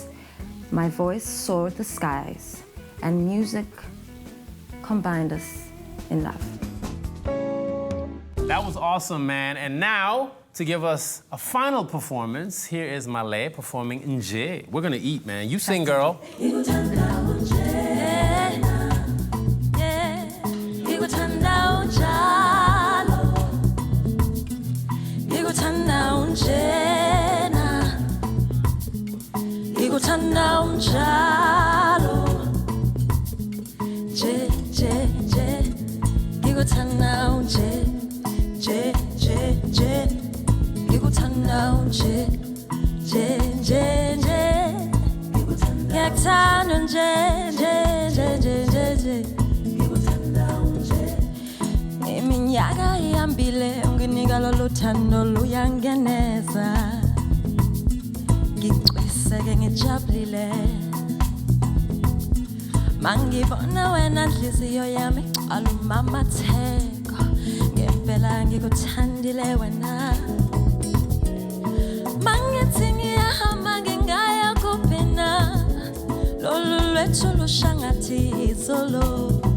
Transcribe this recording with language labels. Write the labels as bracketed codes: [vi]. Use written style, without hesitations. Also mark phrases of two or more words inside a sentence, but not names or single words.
[en] My voice soared the skies, and music combined us in love. That was awesome, man. And now, to give us a final performance, here is Maleh performing Nje. We're gonna eat, man. You sing, girl. [zu] Ngikuthanda unjalo je je je ngikuthanda unje je je je ngikuthanda unje je je je ngikuthanda unje je je je je je ngikuthanda unje iminyaka ihambile unginika lolu thando luyangeneza ngicweseke ngijabulile mangibona wena nhliziyo yami igcwala umamatheko ngempela ngikuthandile wena mangithi ngiyahamba ngingaya kuphi na lolu lwethu lushangathi izolo